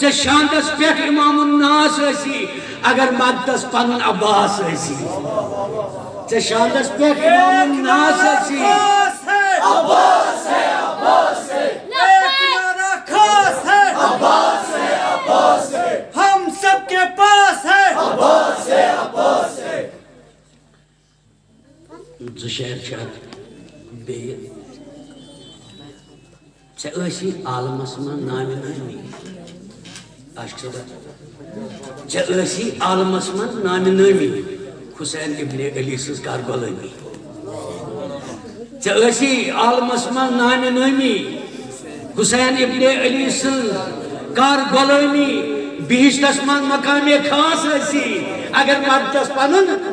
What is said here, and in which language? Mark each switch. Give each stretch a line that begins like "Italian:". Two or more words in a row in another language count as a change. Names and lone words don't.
Kashmiri: ژے شاندس پٮ۪ٹھ امام الناس ٲسی اگر مدتس پنُن عباس ٲسی ژے شاندس پٮ۪ٹھ امام الناس ٲسی
Urdu: عباس ہے عباس ہے ایک نعرہ خاص ہے عباس ہے ہم سب کے پاس ہے عباس ہے
Kashmiri: زٕ شعر چھِ اتھ بیٚیہِ ژےٚ ٲسی عالمس منٛز نامہِ نٲمی عاشق صٲبا ژےٚ ٲسی عالمس منٛز نامہِ نٲمی حسین ابن علی سٕنٛز کر غلٲمی ژےٚ ٲسی عالمس منٛز نامہِ نٲمی حسین ابن علی سٕنٛز کر غلٲمی بہشتس منٛز مقامِ خاص ٲسی اگر مدتس پنُن